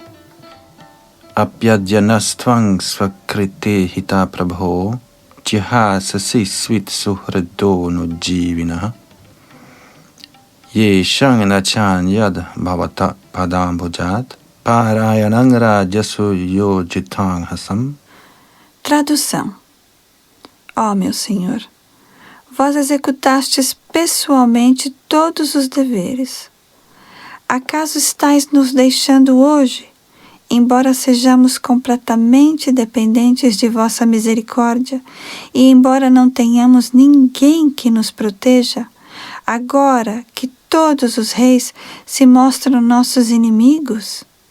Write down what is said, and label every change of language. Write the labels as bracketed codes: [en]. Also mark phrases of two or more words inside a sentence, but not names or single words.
[sa] Apyadyanastvang svakrite hita prabho jihasasi svit suhrido no jivinaha ye shanganachan yad bhavata padambujat parayanang rajasu yojitang hasam. [pt] Tradução. Ó meu Senhor, vós executastes pessoalmente todos os deveres. Acaso estáis nos deixando hoje, embora sejamos completamente dependentes de vossa misericórdia e embora não tenhamos ninguém que nos proteja, agora que todos os reis se mostram nossos inimigos?